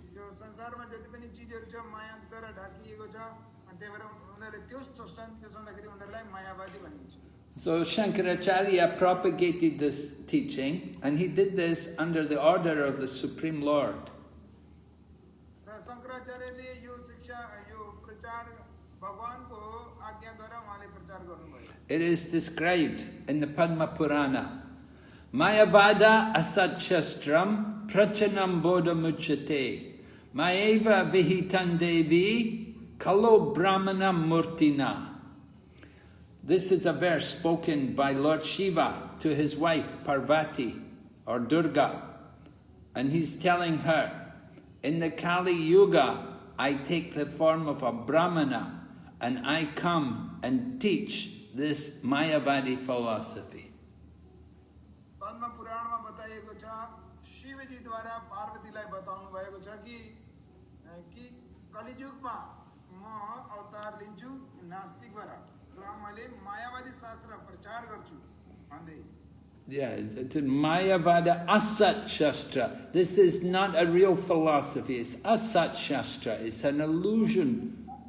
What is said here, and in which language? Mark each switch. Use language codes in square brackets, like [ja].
[ne] संसारमा जति पनि चीजहरु छ मायाद्वारा ढाकिएको छ अनि त्यही भएर उनीहरूले त्यो सोच्छन्, त्यसो हुँदाखेरि उनीहरूलाई मायावादी भनिन्छ। [en] So Shankaracharya propagated this teaching, and he did this under the order of the Supreme Lord. [ne] र शंकराचार्यले यो शिक्षा यो प्रचार भगवानको आज्ञाद्वारा उहाँले प्रचार गर्नुभयो। [en] It is described in the Padma Purana. [sa] Mayavada asat shastram prachanam bodha muchate. Mayeva vihitan devi kalo brahmana murtina. [en] This is a verse spoken by Lord Shiva to his wife Parvati or Durga, and he's telling her, in the Kali Yuga I take the form of a brahmana and I come and teach this Mayavadi philosophy. [ne] पद्म पुराणमा बताइएको छ, शिवजीद्वारा पार्वतीलाई बताउनु भएको छ कि कलियुगमा म अवतार लिन्छु नास्तिकबाट र मैले मायावादी शास्त्र प्रचार गर्छु भन्दै। [en] Yeah, it's Mayavada Asat Shastra. This is not a real philosophy. It's Asat Shastra. It's an illusion.